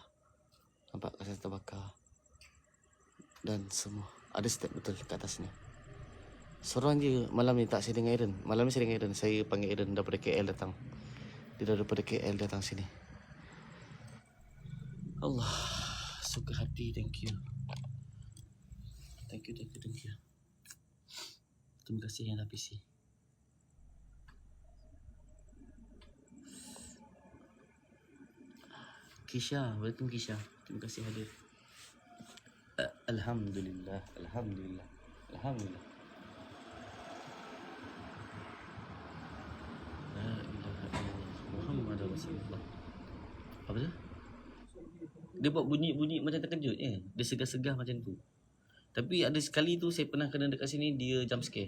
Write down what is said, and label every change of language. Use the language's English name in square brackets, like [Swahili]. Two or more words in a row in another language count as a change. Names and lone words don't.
[Malay] Nampak kesan terbakar. Dan semua. Ada step betul kat atas ni. Seorang je malam ni tak saya dengan Aaron. Malam ni saya dengan Aaron. Saya panggil Aaron daripada KL datang. Dia daripada KL datang sini. Allah. Suka hati. [English] Thank you. Thank you. [Malay] Terima kasih yang dah PC. [English] Kisha, welcome Kisha. [Malay] Terima kasih hadir. Alhamdulillah. [Arabic] La ilaha illallah. Muhammad Rasulullah. [Malay] Apa tu? Dia buat bunyi-bunyi macam terkejut je. Dia segah-segah macam tu. Tapi ada sekali tu saya pernah kena dekat sini, dia [English] jump scare.